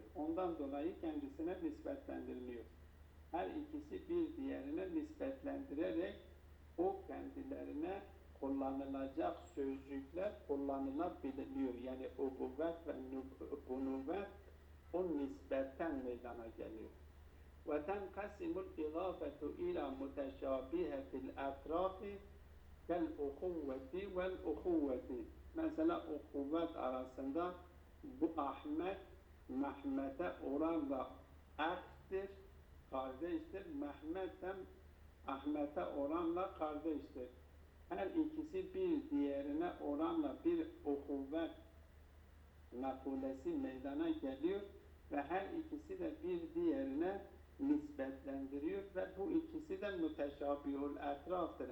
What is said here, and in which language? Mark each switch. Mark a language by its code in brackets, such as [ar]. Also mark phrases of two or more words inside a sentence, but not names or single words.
[tr] Ondan dolayı kendisine nispetlendiriliyor. Her ikisi bir diğerine nispetlendirerek o kendilerine kullanılacak sözcükler kullanılabiliyor. Yani ubuvvet ve bunuvvet o nispetten meydana geliyor. [ar] وَتَنْقَسِمُ الْاِضَافَةُ اِلَى مُتَشَابِهَةِ الْاَطْرَافِ كَالْاُخُوَّةِ وَالْاُخُوَّةِ. [tr] Mesela ukuvvet arasında bu Ahmet, Mehmet'e oranla erktir, kardeştir. Mehmet de Ahmet'e oranla kardeştir. Her ikisi bir diğerine oranla bir ukuvvet mekulesi meydana geliyor ve her ikisi de bir diğerine nispetlendiriyor ve bu ikisi de müteşabihul etraftır.